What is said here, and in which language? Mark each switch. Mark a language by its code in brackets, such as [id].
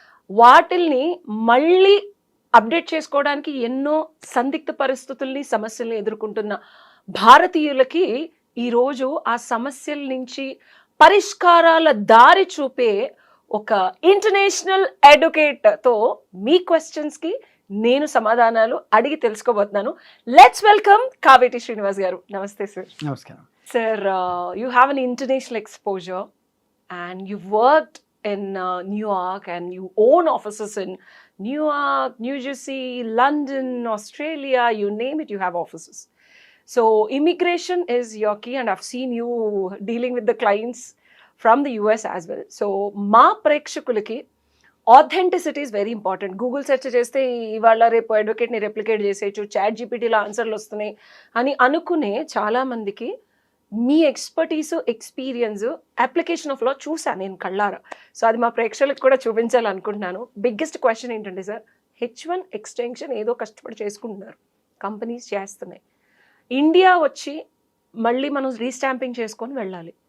[te] వాటిల్ని మళ్ళీ అప్డేట్ చేసుకోవడానికి ఎన్నో సందిగ్ధ పరిస్థితుల్ని సమస్యల్ని ఎదుర్కొంటున్న భారతీయులకి ఈరోజు ఆ సమస్యల నుంచి పరిష్కారాల దారి చూపే ఒక ఇంటర్నేషనల్ అడ్వకేట్తో మీ క్వశ్చన్స్కి నేను సమాధానాలు అడిగి తెలుసుకోబోతున్నాను. [en] Let's welcome Kaveti Srinivas గారు. నమస్తే sir. [te] నమస్కారం [en] Sir, you have an international exposure and you worked in New York and you own offices in New York, New Jersey, London, Australia, you name it, you have offices. So immigration is your key and I've seen you dealing with the clients from the US as well. So [te] మా ప్రేక్షకులకి [en] authenticity is very important. [te] Google search చేస్తే ఇవాళ రేపు అడ్వకేట్ని replicate చేసేయచ్చు, chat జీపీటీలో ఆన్సర్లు వస్తున్నాయి అని అనుకునే చాలామందికి మీ ఎక్స్పర్టీసు ఎక్స్పీరియన్స్ అప్లికేషన్ ఆఫ్ లా చూసాను నేను కళ్ళారా. సో అది మా ప్రేక్షకులకు కూడా చూపించాలనుకుంటున్నాను. బిగ్గెస్ట్ క్వశ్చన్ ఏంటంటే సార్, H1 ఎక్స్టెన్షన్ ఏదో కష్టపడి చేసుకుంటున్నారు, కంపెనీస్ చేస్తున్నాయి, ఇండియా వచ్చి మళ్ళీ మనం రీస్టాంపింగ్ చేసుకొని వెళ్ళాలి.